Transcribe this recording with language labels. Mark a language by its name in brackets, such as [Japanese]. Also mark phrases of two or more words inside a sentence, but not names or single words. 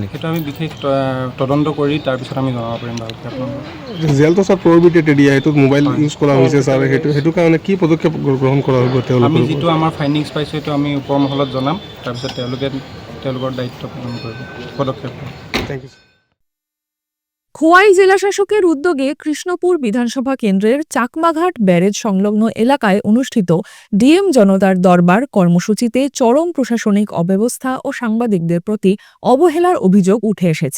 [Assamese] সেইটো আমি বিশেষ তদন্ত কৰি তাৰপিছত আমি জনাব পাৰিম ভালকৈ আপোনালোকক। জেলটো ছাৰ [English] prohibited area, [Assamese] সেইটোত [English] mobile use [Assamese] কৰা হৈছে ছাৰ, সেইটো কাৰণে কি পদক্ষেপ গ্ৰহণ কৰা হ'ব? আমি যিটো আমাৰ ফাইণ্ডিংছ পাইছোঁ সেইটো আমি ওপৰ মহলত জনাম, তাৰপিছত তেওঁলোকৰ দায়িত্ব পালন কৰিব, পদক্ষেপ ল'ব। [English] Thank you. [Bangla] খোয়াই জেলাশাসকের উদ্যোগে কৃষ্ণপুর বিধানসভা কেন্দ্রের চাকমাঘাট ব্যারেজ সংলগ্ন এলাকায় অনুষ্ঠিত ডিএম জনতার দরবার কর্মসূচিতে চরম প্রশাসনিক অব্যবস্থা ও সাংবাদিকদের প্রতি অবহেলার অভিযোগ উঠে এসেছে।